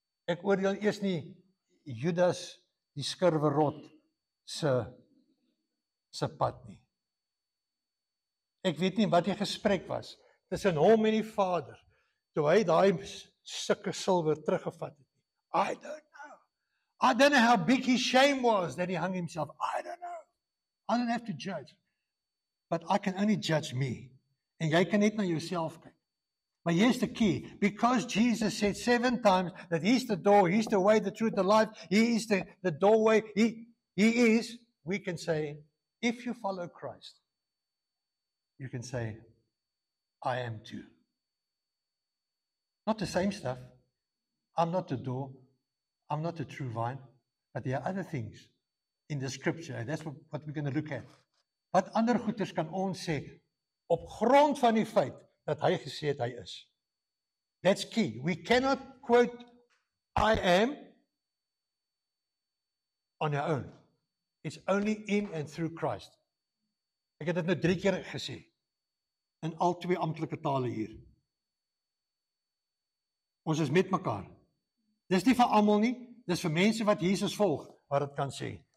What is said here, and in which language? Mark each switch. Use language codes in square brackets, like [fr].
[af] Ek oordeel eers nie Judas die skurwerrot se pad nie. Ek weet nie wat die gesprek was tussen hom en die Vader toe hy daai stukke silwer teruggevat het. [en] I don't know how big his shame was that he hung himself. I don't know. I don't have to judge. But I can only judge me. [af] En jy kan net na jouself kyk. [en] But here's the key. Because Jesus said 7 times that he's the door, he's the way, the truth, the life, he is the doorway, he is, we can say, if you follow Christ, you can say, I am too. Not the same stuff. I'm not the door. I'm not the true vine. But there are other things in the scripture, and that's what we're going to look at. [af] Wat ander goeders kan ons sê op grond van die feit dat hy gesê het hy is. [en] That's key. We cannot quote I am on our own. It's only in and through Christ. [af] Ek het dit nou 3 keer gesê in al 2 amptelike tale hier. Ons is met mekaar. Dis nie vir almal nie, dis vir mense wat Jesus volg, wat dit kan sê.